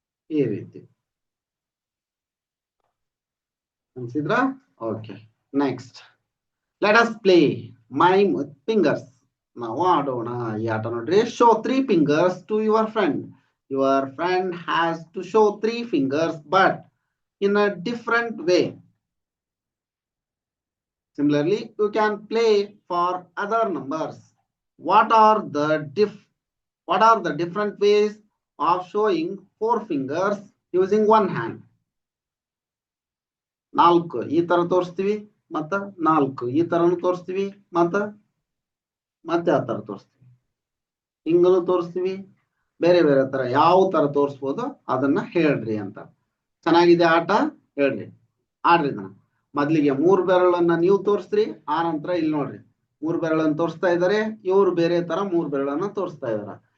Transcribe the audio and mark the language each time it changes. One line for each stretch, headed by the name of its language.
Kannada: ಈ ರೀತಿ ಅನ್ಸಿದ್ರಾ? Okay.
English: Next let us play mime with fingers.
Kannada: ನಾವು ಆಡೋಣ ಈ ಆಟ ನೋಡ್ರಿ.
English: Show 3 fingers to your friend. Your friend has to show 3 fingers but in a different way. Similarly, you can play for other numbers. What are the different ways of showing 4 fingers using one hand?
Kannada: 4 ಈ ತರ ತೋರಿಸ್ತೀವಿ, ಮತ್ತ 4 ಈ ತರನು ತೋರಿಸ್ತೀವಿ, ಮತ್ತೆ ಆ ತರ ತೋರಿಸ್ತೀವಿ, ಹಿಂಗನು ತೋರಿಸ್ತೀವಿ. ಬೇರೆ ಬೇರೆ ತರ ಯಾವ ತರ ತೋರಿಸ್ಬೋದು ಅದನ್ನ ಹೇಳ್ರಿ ಅಂತ. ಚೆನ್ನಾಗಿದೆ ಆಟ, ಹೇಳ್ರಿ, ಆಡ್ರಿ. ಮೊದ್ಲಿಗೆ 3 ಬೆರಳನ್ನ ನೀವು ತೋರಿಸ್ರಿ, ಆ ನಂತರ ಇಲ್ಲಿ ನೋಡ್ರಿ 3 ಬೆರಳನ್ನು ತೋರಿಸ್ತಾ ಇದ್ದಾರೆ, ಇವ್ರು ಬೇರೆ ತರ 3 ಬೆರಳನ್ನ ತೋರಿಸ್ತಾ ಇದಾರ.